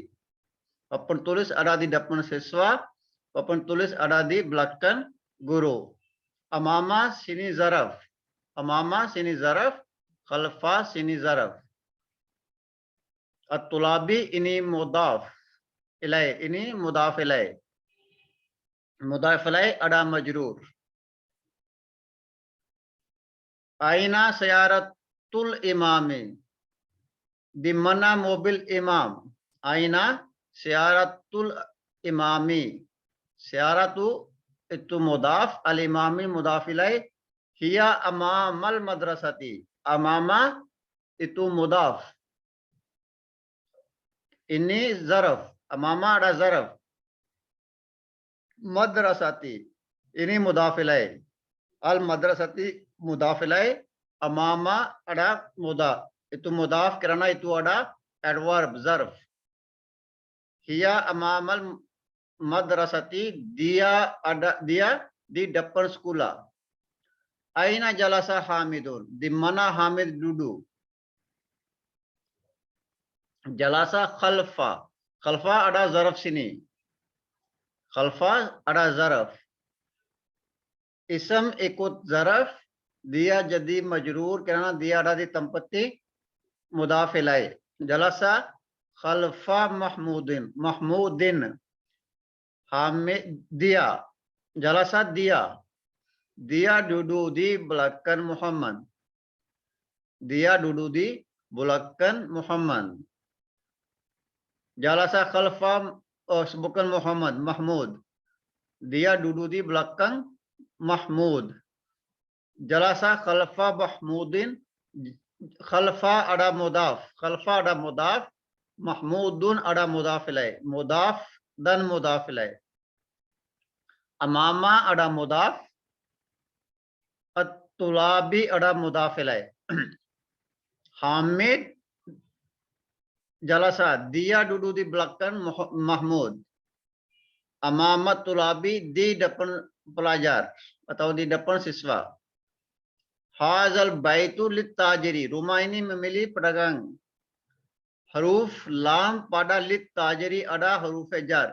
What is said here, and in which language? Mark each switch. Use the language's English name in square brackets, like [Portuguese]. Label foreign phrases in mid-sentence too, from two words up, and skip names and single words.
[Indonesian] Papan tulis ada di depan siswa. Papan tulis ada di belakang guru. Amama sini zaraf. Amama sini zaraf. Khalfa sini zaraf. At-tulabi ini mudaf ilai. Ini mudaf ilai. Mudaf ilai ada majrur. [Arabic] Aina sayaratul imami. [Indonesian] Di mana mobil imam? [Arabic] Aina sayaratul imami. [Indonesian] Sayaratu itu mudaf, al-imami mudaf ilai. [Arabic] Hiya amamal madrasati. Amama itu mudaf. [Indonesian] Ini zaraf. Amama ada zaraf. Madrasati. Ini mudaf ilai. [Arabic] Al-madrasati mudaf ilai. [Indonesian] Amama ada mudaf. Itu mudaf karena itu ada adverb zarf. [Arabic] Hiya amamal madrasati, [Indonesian] dia di depan sekolah. [Arabic] Aina jalasa Hamidun, [Indonesian] di mana Hamid duduk? [Arabic] Jalasa khalfa. [Indonesian] Khalfa ada zaraf sini. Khalfa ada zaraf. Ism ikut zaraf, dia jadi majrur karena dia ada di tempat mudhaf ilai. [Arabic] Jalasa khalfa Mahmudin. Mahmudin. [Indonesian] Hamid dia. Jalasa dia. Dia duduk di belakang Muhammad. Dia duduk di belakang Muhammad. [Arabic] Jalasa khalfa, [Indonesian] bukan Muhammad, Mahmud. Dia duduk di belakang Mahmud. [Arabic] Jalasa khalfa Mahmudin. [Indonesian] Khalfa ada mudaf. Khalfa ada mudaf. Mahmudun ada mudaf ilai. Mudaf dan mudaf ilai. Amama ada mudaf. At-tulabi ada mudaf ilai. [Arabic] Hamid jalasa, [Indonesian] dia duduk di belakang Mahmud. [Arabic] Amamat tulabi, [Indonesian] di depan pelajar atau di depan siswa. [Arabic] Hazal baitu lit tajiri, [Indonesian] rumah ini memilih pedagang. Huruf lam pada [Arabic] lit tajiri [Indonesian] ada huruf jar.